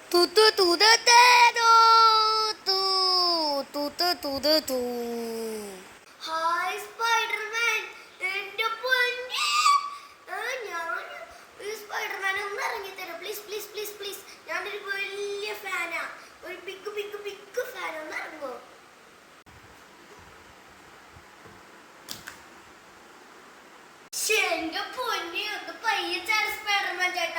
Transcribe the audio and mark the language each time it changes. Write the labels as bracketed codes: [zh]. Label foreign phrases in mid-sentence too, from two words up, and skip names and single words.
[ml] Tu tu tu de dedo, tu tu tu tu de tu. ഹായ് സ്പൈഡർമാൻ, എന്റെ പൊന്നേ, ഞാൻ ഈ സ്പൈഡർമാൻ ഒന്ന് ഇറങ്ങി തരാം [en] please please please please. [ml] ഞാനൊരു വലിയ ഫാനാ, ഒരു [en] big big big fan. [ml] ഒന്ന് ഇറങ്ങോ? എന്റെ പൊന്നെ, ഒന്ന് പയ്യെ സ്പൈഡർമാൻ ചേട്ടാ.